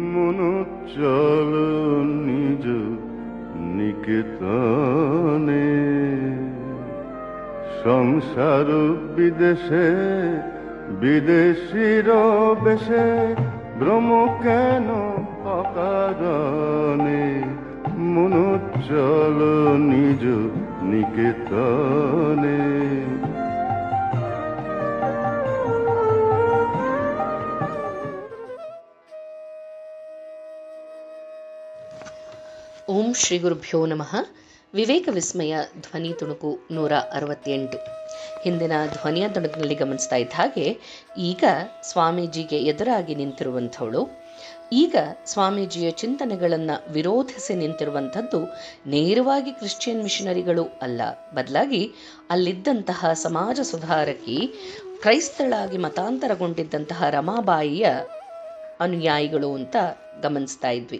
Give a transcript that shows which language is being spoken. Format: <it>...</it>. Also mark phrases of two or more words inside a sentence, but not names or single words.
<bn>মনো চল নিজ নিকেতনে, সংসার বিদেশে বিদেশির বেশে, ভ্রম কেন অকারণে, মনো চল নিজ নিকেতনে।</bn> <sa>ಓಂ ಶ್ರೀ ಗುರುಭ್ಯೋ ನಮಃ.</sa> <kn>ವಿವೇಕ ವಿಸ್ಮಯ ಧ್ವನಿ ತುಣುಕು 168. ಹಿಂದಿನ ಧ್ವನಿಯ ತುಣುಕಿನಲ್ಲಿ ಗಮನಿಸ್ತಾ ಇದ್ದ ಹಾಗೆ ಈಗ ಸ್ವಾಮೀಜಿಗೆ ಎದುರಾಗಿ ನಿಂತಿರುವಂಥವಳು, ಈಗ ಸ್ವಾಮೀಜಿಯ ಚಿಂತನೆಗಳನ್ನು ವಿರೋಧಿಸಿ ನಿಂತಿರುವಂಥದ್ದು ನೇರವಾಗಿ</kn> <en>Christian missionaries</en> <kn>ಅಲ್ಲ, ಬದಲಾಗಿ ಅಲ್ಲಿದ್ದಂತಹ ಸಮಾಜ ಸುಧಾರಕಿ, ಕ್ರೈಸ್ತಳಾಗಿ ಮತಾಂತರಗೊಂಡಿದ್ದಂತಹ ರಮಾಬಾಯಿಯ ಅನುಯಾಯಿಗಳು ಅಂತ ಗಮನಿಸ್ತಾ ಇದ್ವಿ.</kn>